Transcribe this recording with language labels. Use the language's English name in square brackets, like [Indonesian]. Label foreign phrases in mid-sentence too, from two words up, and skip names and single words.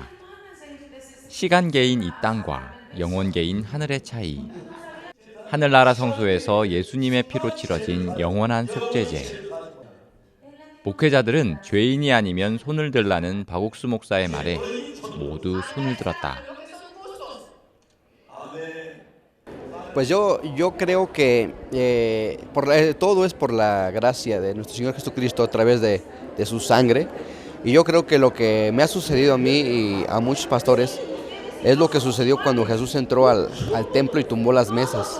[Korean] 시간계인 이 땅과 영원계인 하늘의 차이. 하늘나라 성소에서 예수님의 피로 치러진 영원한 속죄제. 목회자들은 죄인이 아니면 손을 들라는 박옥수 목사의 말에 모두 손을 들었다. [Spanish] Pues yo creo que todo es por la gracia de nuestro Señor Jesucristo a través de su sangre. Y yo creo que lo que me ha sucedido a mí y a muchos pastores es lo que sucedió cuando Jesús entró al templo y tumbó las mesas.